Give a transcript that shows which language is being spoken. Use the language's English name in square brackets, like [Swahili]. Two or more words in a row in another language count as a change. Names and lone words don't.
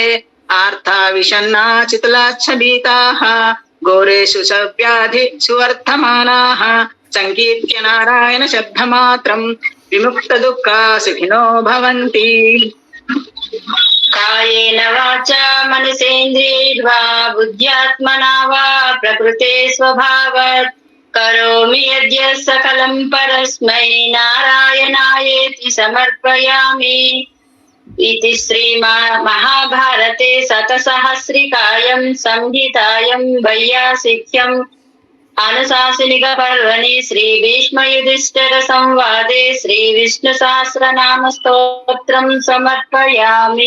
[Sanskrit] ఆర్తా విషన్నా చితులాచ్ఛబీతాః ఘోరేషు సవ్యాధి సువర్ధమానాః సంకీర్త్య నారాయణ శబ్దమాత్రం విముక్త దుఃఖా సుఖినో భవంతి. కాయేన వాచా మనసేంద్రియైర్వా బుద్ధ్యాత్మనా వా ప్రకృతే స్వభావాత్ కరోమి యద్య సకలం పరస్మై నారాయణాయేతి సమర్పయామి. इति श्री महाभारते शतसहस्रिकायां संहितायां वैयासिक्यं अनुशासनिक पर्वणि श्री भीष्म युधिष्ठिर संवादे श्री विष्णु सहस्रनाम स्तोत्रं समर्पयामि.